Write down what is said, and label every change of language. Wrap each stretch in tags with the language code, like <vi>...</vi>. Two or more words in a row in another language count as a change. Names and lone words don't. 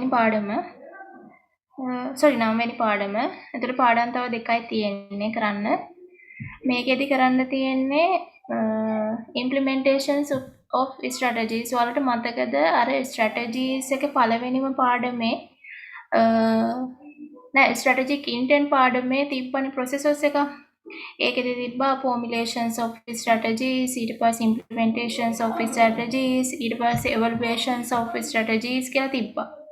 <si>වෙනි පාඩම sorry 9 වෙනි පාඩම. එතකොට පාඩම් තව දෙකයි තියෙන්නේ කරන්න. මේකෙදි කරන්න තියෙන්නේ</si> <en>implementations of strategies.</en> <si>ඔයාලට මතකද අර strategies එක පළවෙනිම පාඩමේ නෑ</si> <en>strategic intent</en> <si>පාඩමේ තිබ්බනේ processes එක. ඒකෙදි තිබ්බා</si> <en>formulations of strategies,</en> <si>ඊට පස්සේ</si> <en>implementations of strategies,</en> <si>ඊට පස්සේ</si> <en>evaluations of strategies</en> <si>කියලා තිබ්බා.</si>